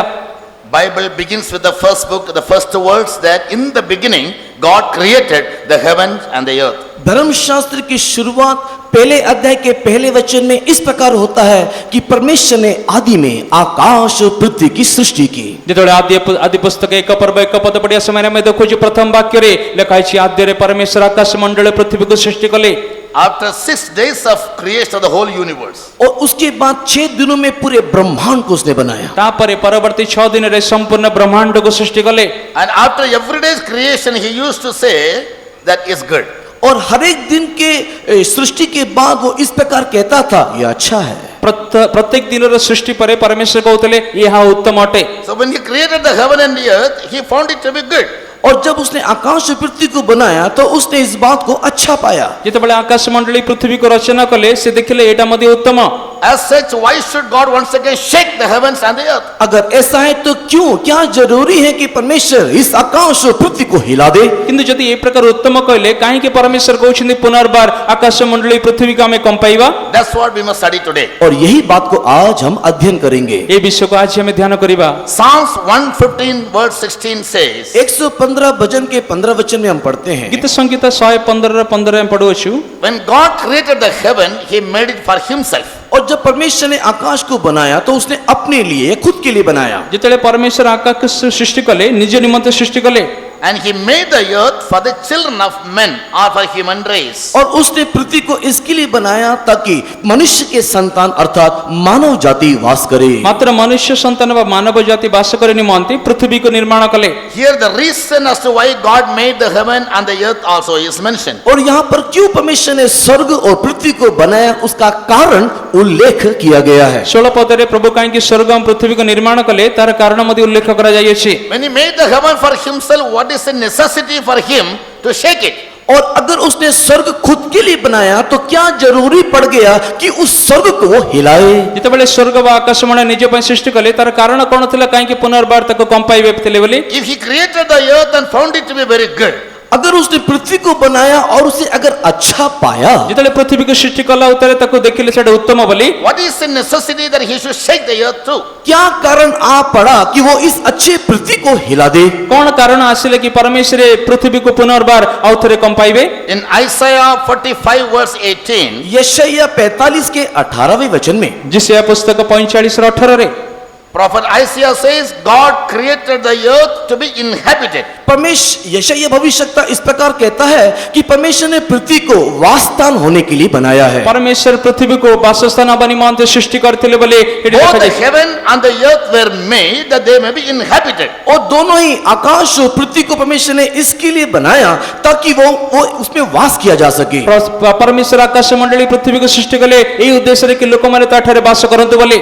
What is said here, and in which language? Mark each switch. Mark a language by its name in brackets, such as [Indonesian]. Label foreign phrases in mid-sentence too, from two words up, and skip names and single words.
[English] Bible begins with the first book, the first words that in the beginning God created the heavens and the earth. [Hindi] धर्मशास्त्र की शुरुआत पहले अध्याय के पहले वचन में इस प्रकार होता है कि परमेश्वर ने आदि में आकाश और पृथ्वी की सृष्टि की। [Odia] ଯେତେବେଳେ ଆଦି ପୁସ୍ତକ 1 ପର୍ବ 1 ପଦ ପଢିବା ସମୟରେ ଆମେ ଦେଖୁଛୁ ପ୍ରଥମ ବାକ୍ୟରେ ଲେଖା ହେଇଛି ଆଦ୍ୟରେ ପରମେଶ୍ୱର ଆକାଶ ମଣ୍ଡଳ ପୃଥିବୀକୁ ସୃଷ୍ଟି କଲେ। [English] After 6 days of creation of the whole universe, [Hindi] और उसके बाद 6 दिनों में पूरे ब्रह्मांड को उसने बनाया। [Odia] ତାପରେ ପରବର୍ତ୍ତୀ 6 ଦିନରେ ସମ୍ପୂର୍ଣ୍ଣ ବ୍ରହ୍ମାଣ୍ଡକୁ ସୃଷ୍ଟି କଲେ। [English] and after every day's creation, he used to say that is good. [Hindi] और हर एक दिन के सृष्टि के बाद वो इस प्रकार कहता था ये अच्छा है। [Odia] ପ୍ରତ୍ୟେକ ଦିନର ସୃଷ୍ଟି ପରେ ପରମେଶ୍ୱର କହୁଥିଲେ ଏହା ଉତ୍ତମ ଅଟେ। [English] So when he created the heaven and the earth, he found it to be good. [Hindi] और जब उसने आकाश और पृथ्वी को बनाया तो उसने इस बात को अच्छा पाया। [Odia] ଯେତେବେଳେ ଆକାଶ ମଣ୍ଡଳୀ ପୃଥିବୀକୁ ରଚନା କଲେ ସେ ଦେଖିଲେ ଏଇଟା ମଧ୍ୟ ଉତ୍ତମ। [English] As such, why should God once again shake the heavens and the earth? [Hindi] अगर ऐसा है तो क्यों क्या जरूरी है कि परमेश्वर इस आकाश और पृथ्वी को हिला दे? [Odia] କିନ୍ତୁ ଯଦି ଏ ପ୍ରକାର ଉତ୍ତମ କହିଲେ କାହିଁକି ପରମେଶ୍ୱର କହୁଛନ୍ତି ପୁନର୍ବାର ଆକାଶ ମଣ୍ଡଳୀ ପୃଥିବୀକୁ ଆମେ କମ୍ପାଇବା? [English] That's what we must study today. [Hindi] और यही बात को आज हम अध्ययन करेंगे। [Odia] ଏ ବିଷୟକୁ ଆଜି ଆମେ ଧ୍ୟାନ କରିବା। [English] Psalms 115 verse 16 says, [Hindi] 115 भजन के 15 वचन में हम पढ़ते हैं, [Odia] ଗୀତ ସଂଗୀତ 115 ଆମେ ପଢୁଅଛୁ। [English] when God created the heaven, he made it for himself. [Hindi] और जब परमेश्वर ने आकाश को बनाया तो उसने अपने लिए खुद के लिए बनाया। [Odia] ଯେତେବେଳେ ପରମେଶ୍ୱର ଆକାଶ ସୃଷ୍ଟି କଲେ ନିଜ ନିମନ୍ତେ ସୃଷ୍ଟି କଲେ। [English] and he made the earth for the children of men or for human race. [Hindi] और उसने पृथ्वी को इसके लिए बनाया ताकि मनुष्य के संतान अर्थात मानव जाति वास करे। [Odia] ମାତ୍ର ମନୁଷ୍ୟ ସନ୍ତାନ ବା ମାନବ ଜାତି ବାସ କରି ନିମନ୍ତେ ପୃଥିବୀକୁ ନିର୍ମାଣ କଲେ। [English] Here the reason as to why God made the heaven and the earth also is mentioned. [Hindi] और यहाँ पर क्यों परमेश्वर ने स्वर्ग और पृथ्वी को बनाया उसका कारण उल्लेख किया गया है। [Odia] 16 ପଦରେ ପ୍ରଭୁ କାହିଁକି ସ୍ୱର୍ଗ ଏବଂ ପୃଥିବୀକୁ ନିର୍ମାଣ କଲେ ତାର କାରଣ ମଧ୍ୟ ଉଲ୍ଲେଖ କରାଯାଇଅଛି। [English] When he made the heaven for himself, what is the necessity for him to shake it? [Hindi] और अगर उसने स्वर्ग खुद के लिए बनाया तो क्या जरूरी पड़ गया कि उस स्वर्ग को वो हिलाए। [Odia] ଯେତେବେଳେ ସ୍ୱର୍ଗ ବା ଆକାଶମଣ୍ଡଳ ନିଜ ପାଇଁ ସୃଷ୍ଟି କଲେ ତାର କାରଣ କ'ଣ ଥିଲା କାହିଁକି ପୁନର୍ବାର ତାକୁ କମ୍ପାଇବେ ଥିଲେ ବୋଲି। [English] If he created the earth and found it to be very good, [Hindi] अगर उसने पृथ्वी को बनाया और उसे अगर अच्छा पाया, [Odia] ଯେତେବେଳେ ପୃଥିବୀକୁ ସୃଷ୍ଟି କଲା ଉତ୍ତରେ ତାକୁ ଦେଖିଲେ ସେଟା ଉତ୍ତମ ବୋଲି। [English] what is the necessity that he should shake the earth too? [Hindi] क्या कारण आ पड़ा कि वो इस अच्छे पृथ्वी को हिला दे। [Odia] କ'ଣ କାରଣ ଆସିଲେ କି ପରମେଶ୍ୱର ପୃଥିବୀକୁ ପୁନର୍ବାର ଆଉ ଥରେ କମ୍ପାଇବେ। [English] In Isaiah 45 verse 18, [Hindi] यशायाह 45 के 18वें वचन में जिसे पुस्तक 45:18 [English] prophet Isaiah says, God created the earth to be inhabited. [Hindi] परमेश्वर यशायाह भविष्यवक्ता इस प्रकार कहता है कि परमेश्वर ने पृथ्वी को वासस्थान होने के लिए बनाया है। [Odia] ପରମେଶ୍ୱର ପୃଥିବୀକୁ ବାସସ୍ଥାନ ହେବା ନିମନ୍ତେ ସୃଷ୍ଟି କରିଥିଲେ ବୋଲି ଏଠି [English] Both the [Odia] ଲେଖାଯାଇଛି। [English] heaven and the earth were made that they may be inhabited. [Hindi] और दोनों ही आकाश और पृथ्वी को परमेश्वर ने इसके लिए बनाया ताकि वो उसमें वास किया जा सके। [Odia] ପରମେଶ୍ୱର ଆକାଶ ମଣ୍ଡଳୀ ପୃଥିବୀକୁ ସୃଷ୍ଟି କଲେ ଏହି ଉଦ୍ଦେଶ୍ୟରେ କି ଲୋକମାନେ ତାଠାରେ ବାସ କରନ୍ତୁ ବୋଲି।